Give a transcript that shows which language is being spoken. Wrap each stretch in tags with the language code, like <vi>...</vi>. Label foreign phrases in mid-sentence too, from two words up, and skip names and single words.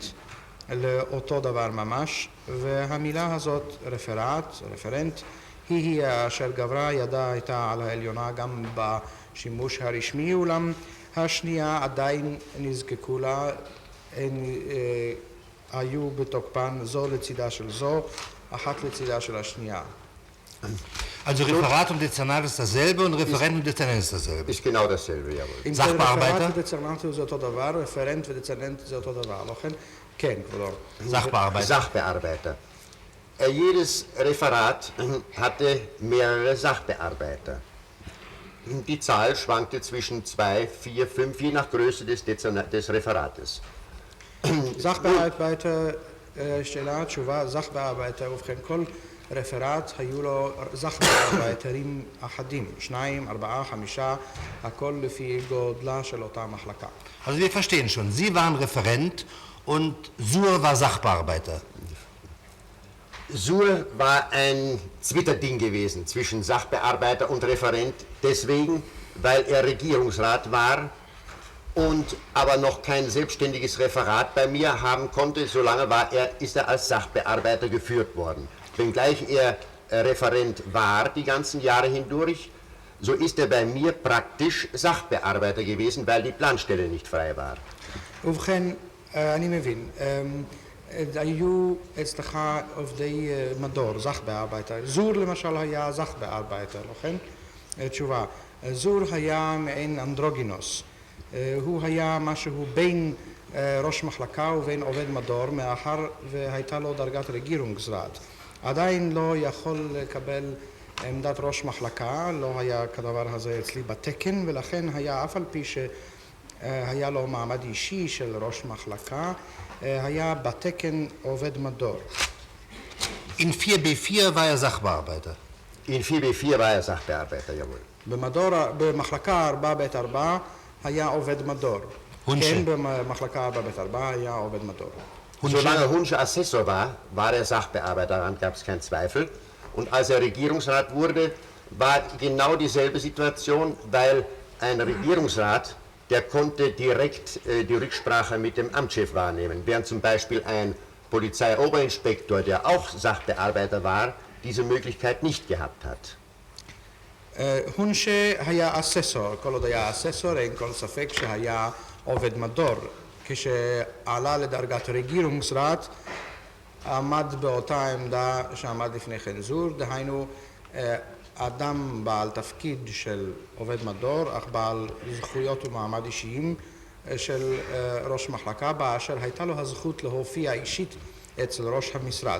<he>לאותו דבר ממש, והמילה הזאת, רפרנט, היא אשר גברה ידה הייתה על העליונה גם בשימוש הרשמי, אולם השנייה עדיין נזקקו לה, היו בתוקפן זו לצידה של זו, אחת לצידה של השנייה.</he> <de>Also Referat und Dezernat ist dasselbe und Referent und Dezernent ist dasselbe. Ist genau dasselbe, jawohl. Sachbearbeiter?</de> <he>רפרט ודצרנט זה אותו דבר, רפרנט ודצרנט זה אותו דבר, לכן כן, כבודו.</he> <de>Sachbearbeiter. Jedes Referat hatte mehrere Sachbearbeiter. Die Zahl schwankte zwischen 2, 4, 5, je nach Größe des Referates.</de> <he>Sachbearbeiter שאלה, תשובה, זך בארבעתר, ובכן כל רפרט היו לו זך בארבעתרים אחדים, 2, 4, 5, הכל לפי גודלה של אותה מחלקה.</he> <de>Also wir verstehen schon, Sie waren Referent und Suhr war Sachbearbeiter. Suhr war ein Zwitterding gewesen zwischen Sachbearbeiter und Referent, deswegen, weil er Regierungsrat war und aber noch kein selbstständiges Referat bei mir haben konnte, solange ist er als Sachbearbeiter geführt worden. Wenngleich er Referent war die ganzen Jahre hindurch, so ist er bei mir praktisch Sachbearbeiter gewesen, weil die Planstelle nicht frei war.</de> <he>ובכן, אני מבין, היו אצלך עובדי מדור, זך בארבעתר. זור למשל היה זך בארבעתר, לכן? תשובה, זור היה מעין אנדרוגינוס. הוא היה משהו בין ראש מחלקה ובין עובד מדור, מאחר והייתה לו דרגת רגירונגסראט. עדיין לא יכול לקבל עמדת ראש מחלקה, לא היה כדבר הזה אצלי בתקן, ולכן היה אף על פי שהיה לו מעמד אישי של ראש מחלקה, היה בתקן עובד מדור.</he> <de>In 4b4 war er Sachbearbeiter. In 4b4 war er Sachbearbeiter, jawohl.</de> <he>במחלקה 4ב4 היה עובד מדור. הונשה. כן, במחלקה 4ב4 היה עובד מדור.</he> <de>Solange Hunsche Assessor war er Sachbearbeiter, daran gab es keinen Zweifel. Und als er Regierungsrat wurde, war genau dieselbe Situation, weil ein Regierungsrat, der konnte direkt die Rücksprache mit dem Amtschef wahrnehmen, während zum Beispiel ein Polizeioberinspektor, der auch Sachbearbeiter war, diese Möglichkeit nicht gehabt hat.</de> <he>הונשה היה אססור, כל עוד היה אססור, אין כל ספק שהיה עובד מדור. כשעלה לדרגת רגירונגסראט, עמד באותה עמדה שעמד לפני כן זור, דהיינו אדם בעל תפקיד של עובד מדור, אך בעל זכויות ומעמד אישיים של ראש מחלקה, באשר הייתה לו הזכות להופיע אישית אצל ראש המשרד.</he>